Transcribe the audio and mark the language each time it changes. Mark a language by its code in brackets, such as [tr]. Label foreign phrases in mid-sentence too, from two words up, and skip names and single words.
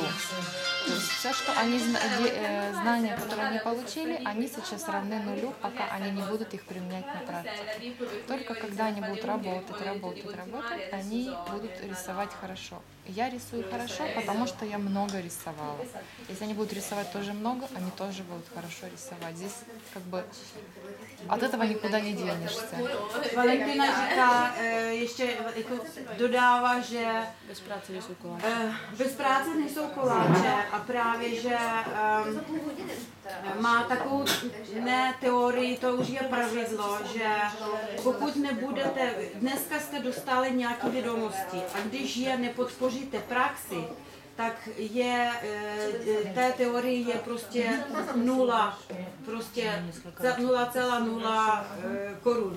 [ru] То есть все, что они, знания, которые они получили, они сейчас равны нулю, пока они не будут их применять на практике. Только когда они будут работать, они будут рисовать хорошо. Я рисую хорошо, потому что я много рисовала. Если они будут рисовать тоже много, они тоже будут хорошо рисовать. Здесь как бы от этого никуда не денешься. [cs] Valentina říká, ještě jako dodává, že bez práce nejsou koláče a právě, že má takovou ne teorii, to už je pravidlo, že pokud nebudete, dneska jste dostali nějaké vědomosti a když je nepodpoříte praxi, tak je, té teorie je prostě nula, prostě 0,0 korun.